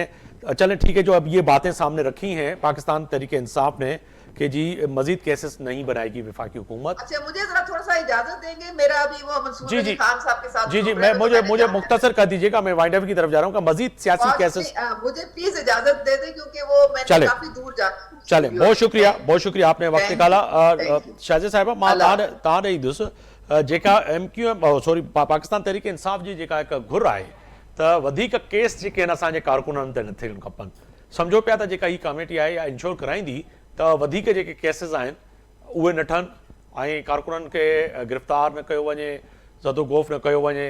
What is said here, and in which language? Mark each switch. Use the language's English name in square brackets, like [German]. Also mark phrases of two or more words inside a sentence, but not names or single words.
[Urdu] چلیں ٹھیک ہے, جو اب یہ باتیں سامنے رکھی ہیں پاکستان تحریک انصاف نے کہ جی مزید کیسز نہیں بنائے گی وفاقی حکومت. اچھا مجھے ذرا تھوڑا سا اجازت دیں گے, میرا ابھی وہ منصور علی خان صاحب کے ساتھ. جی مجھے مختصر کر دیجیے گا, میں [English] wind up [Urdu] کی طرف جا رہا ہوں کہ مزید سیاسی کیسز. مجھے پلیز اجازت دے دیں کیونکہ وہ میں کافی دور جا. چلیں بہت شکریہ آپ نے وقت نکالا. [Sindhi] شاہزاد صاحبہ मां तव्हां ॾेई दुसि जेका MQM सॉरी पाकिस्तान तहरीक इंसाफ जी जेका हिकु घुर आहे त वधीक केस जेके आहिनि असांजे कारकुननि ते न थियणु खपनि. सम्झो पिया त जेका हीअ कमेटी आहे या इंश्योर कराईंदी त वधीक जेके केसिस आहिनि उहे न ठहनि ऐं कारकुननि खे गिरफ़्तार न कयो वञे, ज़दोगोफ़ न कयो वञे.